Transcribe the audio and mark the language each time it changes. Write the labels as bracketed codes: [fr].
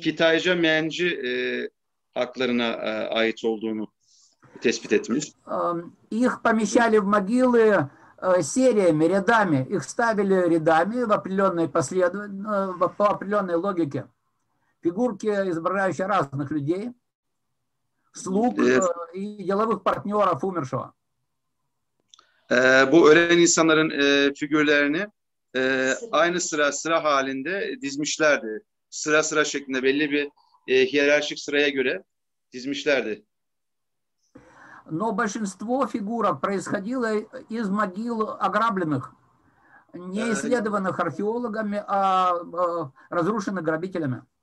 [tr] Kitayca menci haklarına ait olduğunu tespit etmiş. [ru] Их помещали в могилы сериями, рядами. Их ставили рядами в определенной по определенной логике. Фигурки, изображающие разных людей, слуг и деловых партнеров умершего. [tr] Bu ölen insanların figürlerini aynı sıra halinde dizmişlerdi. Sıra şeklinde belli bir hiyerarşik sıraya göre dizmişlerdi. [ru] Но большинство фигурок происходило из могил ограбленных, не исследованных археологами, а разрушенных грабителями.